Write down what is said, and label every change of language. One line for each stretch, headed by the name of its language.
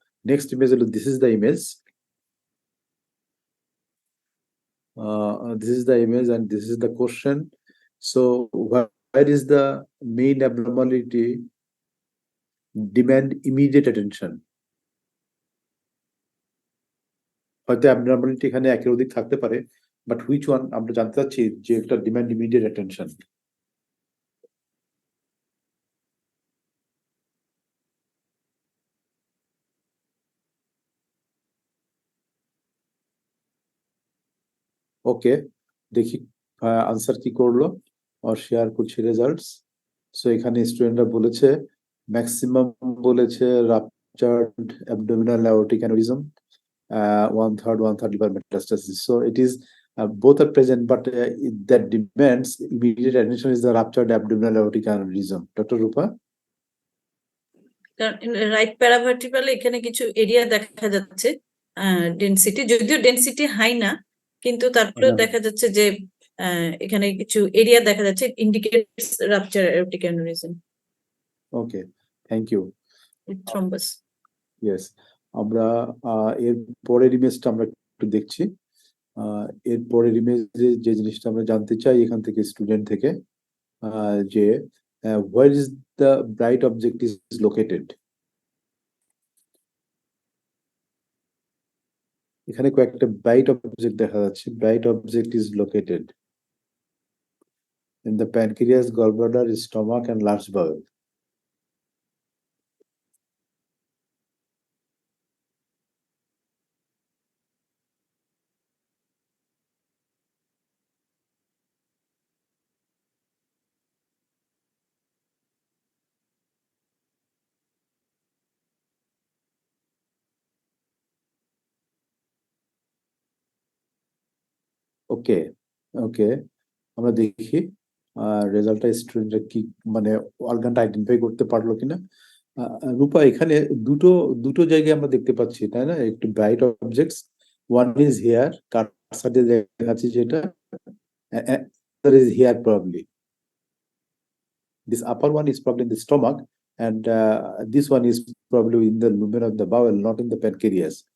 English: next image
Bangla: হলো
English: This is the image, this is the image and this is the question. So where is the main abnormality demand immediate attention?
Bangla: হয়তো abnormality এখানে একের অধিক থাকতে পারে,
English: but which one
Bangla: আমরা জানতে চাচ্ছি যে একটা ডিমান্ড ইমিডিয়েট অ্যাটেনশন। ওকে, দেখি আনসার কি করলো আর শেয়ার করছি রেজাল্টস। সো এখানে স্টুডেন্টরা বলেছে ম্যাক্সিমাম বলেছে ruptured abdominal aortic aneurysm,
English: 1/3 liver metastasis. So it is both are present, but that demands immediate attention is the ruptured abdominal aortic aneurysm. Dr. Rupa?
Bangla: Right প্যারাভার্টিকালে এখানে কিছু area দেখা যাচ্ছে density, যদিও density high না, কিন্তু তারপরে দেখা যাচ্ছে যে এখানে কিছু এরিয়া দেখা যাচ্ছে indicates rupture aortic aneurysm.
English: Okay, thank you. With thrombus.
Bangla: Yes, আমরা এর পরের ইমেজটা আমরা একটু দেখছি। এর পরের ইমেজে যে জিনিসটা আমরা জানতে চাই এখান থেকে স্টুডেন্ট থেকে যে
English: where is the bright object is located?
Bangla: এখানে কয়েকটা ব্রাইট অবজেক্ট দেখা যাচ্ছে।
English: Bright object is located in the pancreas, gallbladder, stomach and large bowel.
Bangla: ওকে ওকে, আমরা দেখি রেজাল্টটা স্টুডেন্টরা কি মানে অর্গানটা আইডেন্টিফাই করতে পারলো কিনা। রূপা, এখানে দুটো দুটো জায়গায় আমরা দেখতে পাচ্ছি, তাই না? একটু bright objects,
English: one is here,
Bangla: কার্সারে দেখাচ্ছি যেটা,
English: other is here probably. This upper one is probably in the stomach, and this one is probably in the lumen of the bowel, not in the pancreas.